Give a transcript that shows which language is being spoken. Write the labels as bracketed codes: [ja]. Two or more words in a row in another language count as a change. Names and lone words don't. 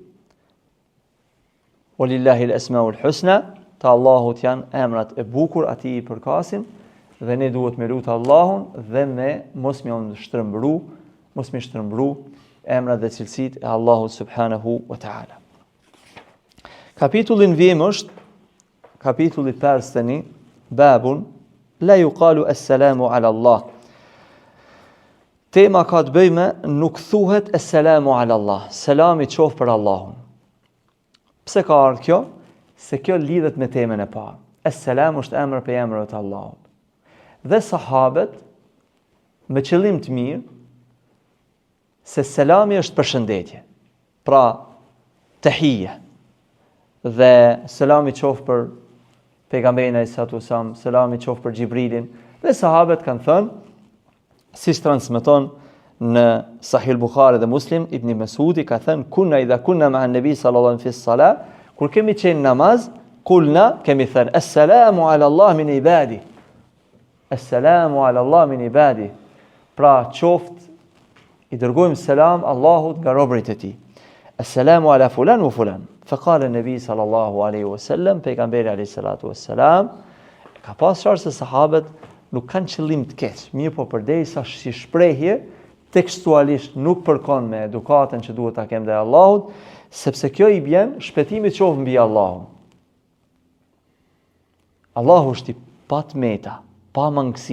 [ar] ولله الأسماء الحسنى, [sq] të Allahut janë emrat e bukur, atij i përkasin, dhe ne duhet me lutë Allahun dhe me mos mi shtrëmbru emrat dhe cilësitë e Allahut [ar] سبحانه وتعالى. [sq] Kapitullin vjem është kapitulli 5, [ar] باب لا يقال السلام على الله. [sq] Tema ka të bëjë me nuk thuhet [ar] السلام على الله, [sq] selami qof për Allahun. Pse ka ardhur kjo? Se kjo lidhet me temën e parë. As-salam është emër për emrat e Allahut. Dhe sahabët me qëllim të mirë, se selami është përshëndetje. Pra, tahiyya. Dhe selami qof për pejgamberin [ar] عليه السلام, [sq] selami qof për Xhibrilin, dhe sahabët kanë thënë, si transmeton në Sahih Buhari dhe Muslim, Ibn Mesudi ka thënë, [ar] كنا إذا كنا مع النبي صلى الله عليه وسلم, [sq] kur kemi qenë namaz, kulna, kemi thënë, [ar] السلام على الله من عبادي. السلام على الله من عبادي. [sq] Pra qoft, i dërgojmë selam Allahut nga robërit e tij. [ar] السلام على فلان و فلان. فقال النبي صلى الله عليه وسلم, [sq] pejgamberi [ar] عليه الصلاة والسلام, [sq] ka pas qartë se sahabët nuk kanë qëllim të keq, mirë po përderisa si shprehje tekstualisht nuk përkon me edukatën që duhet ta kemë ndaj Allahut, sepse kjo i bën shpëtimit qoftë mbi Allahun. Allahu është i patmeta, pa mangësi.